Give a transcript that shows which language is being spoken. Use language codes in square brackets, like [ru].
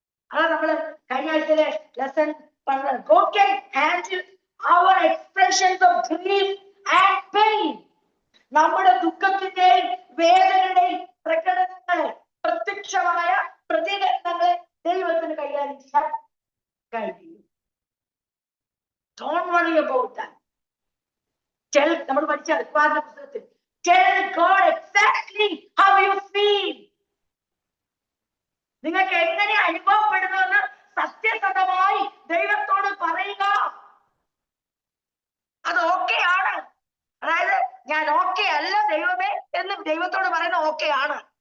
[ml] അതാ നമ്മള് കഴിഞ്ഞ ആഴ്ചയിലെ ലെസൺ പറഞ്ഞത്. [en] God can handle our expressions of grief and pain. [ml] നമ്മുടെ ദുഃഖത്തിന്റെയും വേദനയുടെയും പ്രകടനങ്ങളെ, പ്രത്യക്ഷമായ പ്രതികരണങ്ങളെ ദൈവത്തിന് കൈകാര്യം ചെയ്യാൻ കഴിയും. [en] Don't worry about that. [ml] നമ്മൾ പഠിച്ച ഉൽപ്പാദന പുസ്തകത്തിൽ [en] tell God exactly how you feel. [ml] നിങ്ങൾക്ക് എങ്ങനെ അനുഭവപ്പെടുന്നുവെന്ന് സത്യസന്ധമായി ദൈവത്തോട് പറയുക. അത് ഓക്കെ ആണ്. അതായത് ഞാൻ ഓക്കെ അല്ല ദൈവമേ എന്ന് ദൈവത്തോട് പറയുന്ന ഓക്കെ ആണ്.